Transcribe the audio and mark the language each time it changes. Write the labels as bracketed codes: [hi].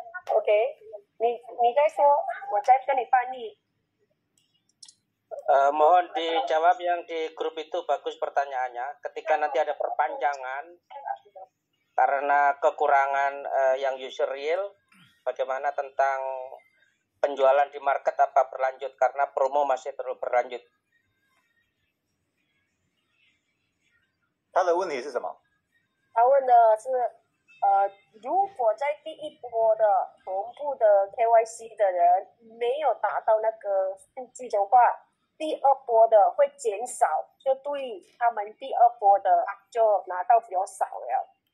[zh] OK， 你在说，我在跟你翻译。 [id] Mohon dijawab yang di grup itu bagus pertanyaannya. Ketika nanti ada perpanjangan karena kekurangan yang user real, bagaimana tentang penjualan di market apa berlanjut karena promo masih terus berlanjut? [zh] 他的问题是什么？他问的是，如果在第一波的同步的 KYC 的人没有达到那个数据的话，第二波的会减少，就对他们第二波的就拿到比较少了。